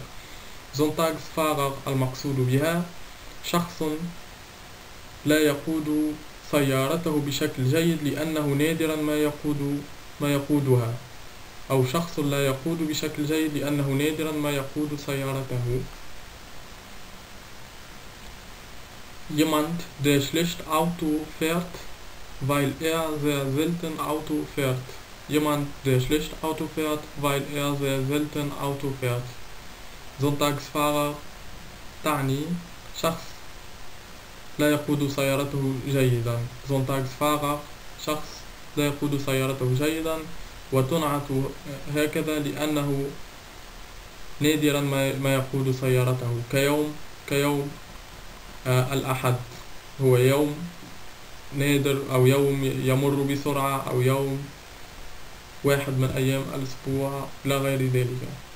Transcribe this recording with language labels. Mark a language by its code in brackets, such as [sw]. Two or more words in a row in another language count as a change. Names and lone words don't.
[ar] Sonntagsfahrer المقصود بها شخص لا يقود سيارته بشكل جيد لأنه نادرا ما يقودها، أو شخص لا يقود بشكل جيد لأنه نادرا ما يقود سيارته. [de] Jemand der schlecht Auto fährt, weil er sehr selten Auto fährt. Jemand der schlecht Auto fährt, weil er sehr selten Auto fährt. [ar] Sonntagsfahrer تعني شخص لا يقود سيارته جيدا. Sonntagsfahrer شخص لا يقود سيارته جيدا، وتنعت هكذا لأنه نادرا ما يقود سيارته، كيوم الأحد هو يوم نادر أو يوم يمر بسرعة أو يوم واحد من أيام الأسبوع لا غير ذلك.